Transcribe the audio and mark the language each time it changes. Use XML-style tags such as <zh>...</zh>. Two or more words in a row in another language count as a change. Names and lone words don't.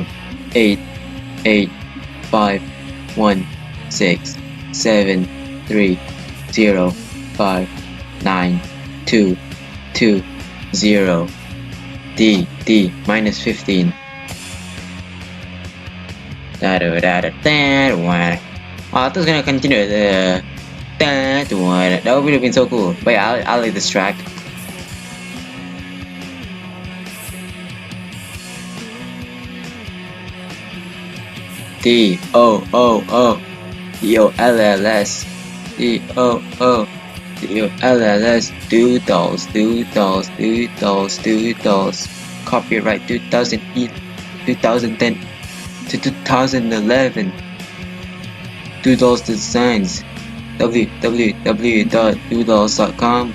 <en>8, 8, 5, 1, 6, 7, 3, 0, 5, 9, 2, 2, 0. D, minus 15. Da da da da da da. Oh, I thought it was gonna continue. That would have been so cool. But yeah, I like this track. D O O O D O L L S D O O D O L L S Doodles Doodles Doodles Doodles. Copyright 2008 2010 to 2011. Doodles Designs www.doodles.com.</en>